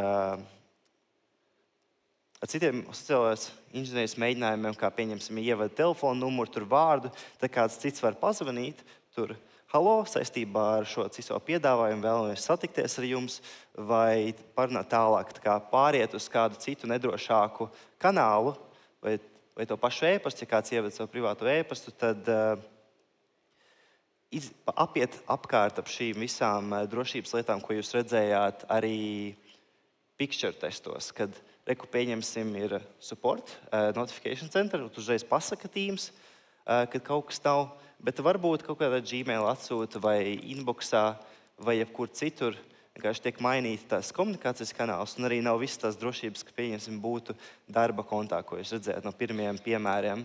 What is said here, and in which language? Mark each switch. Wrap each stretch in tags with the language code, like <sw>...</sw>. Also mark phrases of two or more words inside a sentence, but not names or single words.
<lv>citiem sociālās inženierijas mēģinājumiem, kā pieņemsim ievada telefonu numuru, tur vārdu, tad kāds cits var pazvanīt, tur halo, saistībā ar šo ciso piedāvājumu vēlamies satikties ar jums, vai parunāt tālāk, pāriet uz kādu citu nedrošāku kanālu, vai to pašu e-pastu, ja kāds ievada savu privātu e-pastu, tad apiet apkārt ap šīm visām drošības lietām, ko jūs redzējāt arī</lv> <en>picture testos,</en> <lv>kad pieņemsim ir</lv> <en>support, notification center,</en> <lv>un uzreiz pasaka Teams, kad kaut kas nav, bet varbūt kaut kādā Gmail atsūta vai inboxā vai jebkur citur, vienkārši tiek mainīti tās komunikācijas kanāls, un arī nav visas tās drošības, ka pieņemsim būtu darba kontā, ko jūs redzējāt no pirmajiem piemēriem.</lv>